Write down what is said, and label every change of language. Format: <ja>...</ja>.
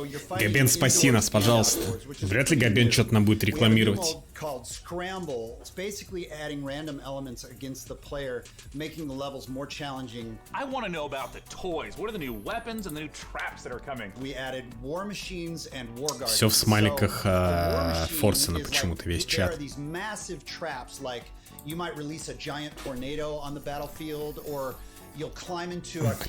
<ru>Габен, спаси нас, пожалуйста. Вряд ли Габен что-то нам будет рекламировать.</ru> <en>Called Scramble. It's basically adding random elements against the player, making the levels more challenging. I want to know about the toys. What are the new weapons and the new traps that are coming? We added war machines and war guards.</en> <ru>Все в смайликах Форсена почему-то весь чат.</ru> <en>There are these massive traps, like you might release a giant tornado on the battlefield, or you'll climb into a</en>